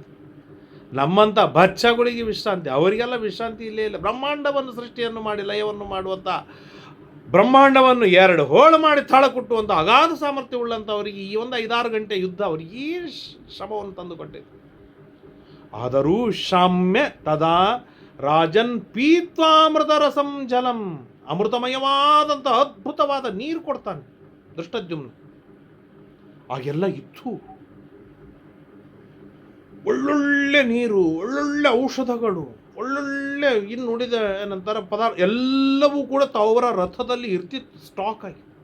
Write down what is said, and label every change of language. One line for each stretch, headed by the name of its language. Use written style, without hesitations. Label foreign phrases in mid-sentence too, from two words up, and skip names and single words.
Kannada: ನಮ್ಮಂಥ ಬಚ್ಚಗಳಿಗೆ ವಿಶ್ರಾಂತಿ, ಅವರಿಗೆಲ್ಲ ವಿಶ್ರಾಂತಿ ಇಲ್ಲೇ ಇಲ್ಲ. ಬ್ರಹ್ಮಾಂಡವನ್ನು ಸೃಷ್ಟಿಯನ್ನು ಮಾಡಿ ಲಯವನ್ನು ಮಾಡುವಂಥ, ಬ್ರಹ್ಮಾಂಡವನ್ನು 2 ಹೋಳು ಮಾಡಿ ತಾಳ ಕುಟ್ಟುವಂಥ ಅಗಾಧ ಸಾಮರ್ಥ್ಯ ಉಳ್ಳಂಥವರಿಗೆ ಈ ಒಂದು 5-6 ಗಂಟೆ ಯುದ್ಧ ಅವರಿಗೆ ಈ ಶ್ರಮವನ್ನು ತಂದುಕೊಟ್ಟಿದೆ.
Sanskrit: ಆದರೂ ಶಾಮ್ಯ ತದಾ ರಾಜನ್ ಪೀತ್ವಾಮೃತ ರಸಂ ಜಲಂ.
Kannada: ಅಮೃತಮಯವಾದಂಥ ಅದ್ಭುತವಾದ ನೀರು ಕೊಡ್ತಾನೆ ದೃಷ್ಟದ್ಯುಮ್ನ. ಆಗೆಲ್ಲ ಇತ್ತು, ಒಳ್ಳೊಳ್ಳೆ ನೀರು, ಒಳ್ಳೊಳ್ಳೆ ಔಷಧಗಳು, ಒಳ್ಳೊಳ್ಳೆ ಇನ್ನುಳಿದ ಏನಂತಾರೆ ಪದಾರ್ಥ ಎಲ್ಲವೂ ಕೂಡ ಅವರ ರಥದಲ್ಲಿ ಇರ್ತಿತ್ತು ಸ್ಟಾಕ್ ಆಗಿ.